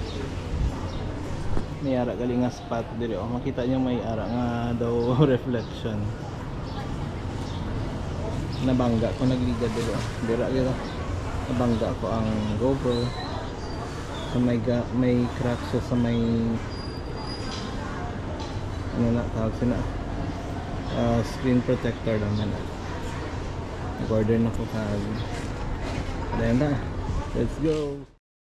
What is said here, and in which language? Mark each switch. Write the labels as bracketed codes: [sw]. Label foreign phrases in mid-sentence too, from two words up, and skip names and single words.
[hil] May ara gali nga spot diri o makita niyo may ara nga daw reflection. Nabangga ko nagliga diri o. Dira nabangga ko ang GoPro. So may crack siya sa may na tawag sina [en] screen protector [hil] naman. Nag-order na ko kag. Ayan na. [en] Let's go.